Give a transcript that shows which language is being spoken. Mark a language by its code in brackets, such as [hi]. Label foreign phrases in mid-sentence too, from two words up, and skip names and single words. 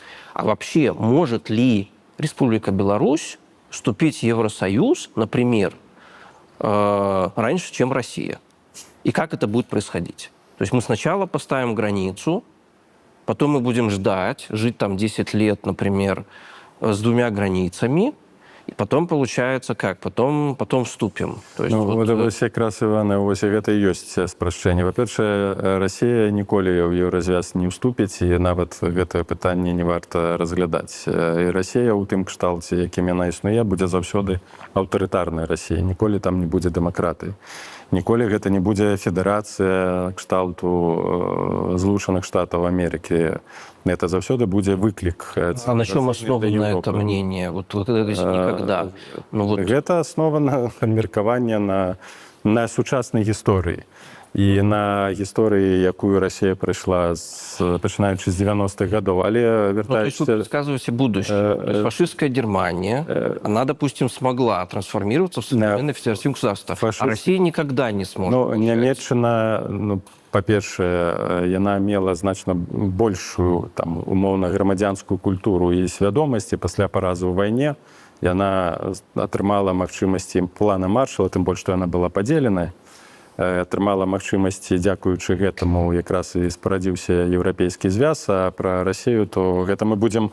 [ru] А вообще может ли Республика Беларусь вступить в Евросоюз, например, раньше, чем Россия? И как это будет происходить? То есть мы сначала поставим границу, потом мы будем жить там 10 лет, например, с двумя границами, и потом получается как? Потом вступим. То есть, [be] ну, вот якраз, Іване, ось гэта і ёсць спрашчэнне. Па-першае, Расія ніколі ў еўразвяз не ўступіць, і нават гэтае пытанне не варта разглядаць. І Расія ў тым кшталце, якім яна існуе, будзе заўсёды аўтарытарнай Расіяй. Ніколі там не будзе дэмакратыі. Ніколі гэта не будзе федэрацыя кшталту Злучаных Штатаў Амерыкі. Это заўсёды будзе выклік. [ru] А [be] на чым аснована [ru] это мнение? Вот это никогда. Ну, вот... [be] Гэта аснована меркаванне на сучаснай гісторыі. І на гісторыі, якую Расія прайшла пачынаючы з 90-х гадоў. Але вертаючись... [ru] Ну, то есть вы предсказываете будущее. Фашистская Германия, она, допустим, смогла трансформироваться в современное федеративное государство, а Россия никогда не сможет. [be] Ну, Нямецчына, ну, па-першае, яна мела значна большую, там, умоўна, грамадзянскую культуру і свядомасць, і пасля паразу ў вайне яна атрымала магчымасці плана Маршала, тым больш, што яна была падзеленая, атрымала магчымасці, дзякуючы гэтаму якраз і спарадзіўся еўрапейскі звяз, а пра Расію, то гэта мы будзем